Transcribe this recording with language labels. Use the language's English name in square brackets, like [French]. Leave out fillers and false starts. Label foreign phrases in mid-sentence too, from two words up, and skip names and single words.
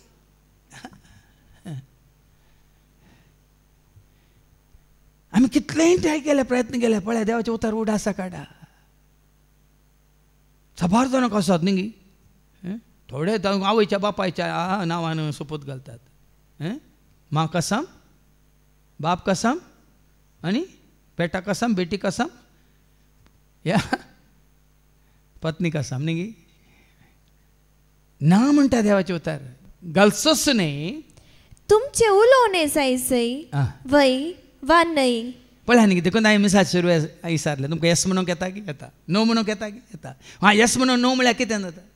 [Konkani] आमी कितलेय ट्राय केले प्रयत्न केले पळय देवाचे उतार उडासा काडा. साबार जाणांक आसात न्ही थोडे आवयच्या बापायच्या नांवान सोपूत घालतात. [Hindi] मां कसम बाप कसम [Konkani] आनी [Hindi] बेटा कसम बेटी कसम [Konkani] या [Hindi] पत्नी कसम [Konkani] न्ही ना म्हणटा देवाचे उतार घालचोच न्ही. तुमचे उलोवणे जायसय वय वा नाही. पळय न्ही देखून हांवें मिसाचे सुरवेक विचारलें तुमकां येस म्हणूंक येता की येता, नो म्हणूंक येता की येता. हां येस म्हणून नो म्हळ्यार कितें जाता?